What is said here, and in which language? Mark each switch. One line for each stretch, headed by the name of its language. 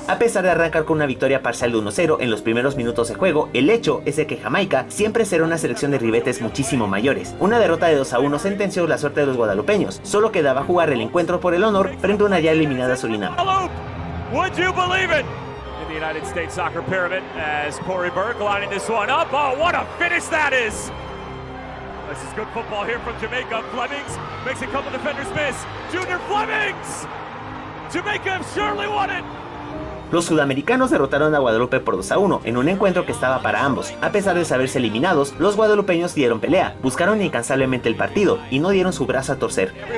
Spanish: A pesar de arrancar con una victoria parcial de 1-0 en los primeros minutos de juego, el hecho es de que Jamaica siempre será una selección de ribetes muchísimo mayores. Una derrota de 2-1 sentenció la suerte de los guadalupeños. Solo quedaba jugar el encuentro por el honor frente a una ya eliminada Surinam.
English: Would you believe it? In the United States soccer pyramid as Corey Burke lining this one up. Oh, what a finish that is! This is good football here from Jamaica. Flemings makes a couple defenders miss. Junior Flemings! Jamaica surely won it!
Spanish: Los sudamericanos derrotaron a Guadalupe por 2-1 en un encuentro que estaba para ambos. A pesar de saberse eliminados, los guadalupeños dieron pelea, buscaron incansablemente el partido y no dieron su brazo a torcer.